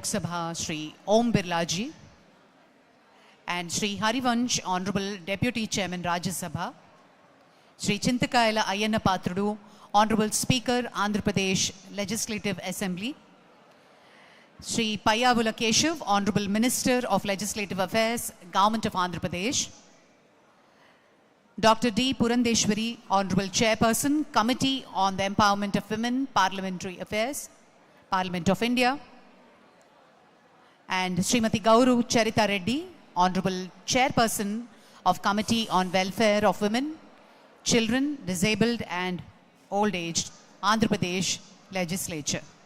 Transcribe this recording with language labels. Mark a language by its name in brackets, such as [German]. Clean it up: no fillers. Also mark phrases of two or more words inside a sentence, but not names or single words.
[English] Sabha, Shri Om Birla ji, and Shri Harivansh, Honorable Deputy Chairman Rajya Sabha, Shri Chintakayala Ayyana Patrudu, Honorable Speaker Andhra Pradesh Legislative Assembly, Shri Payyavula Keshav, Honorable Minister of Legislative Affairs, Government of Andhra Pradesh, Dr. D. Purandeshwari, Honorable Chairperson, Committee on the Empowerment of Women, Parliamentary Affairs, Parliament of India, and Srimati Gauru Charita Reddy, Honorable Chairperson of Committee on Welfare of Women, Children, Disabled and Old Aged, Andhra Pradesh Legislature.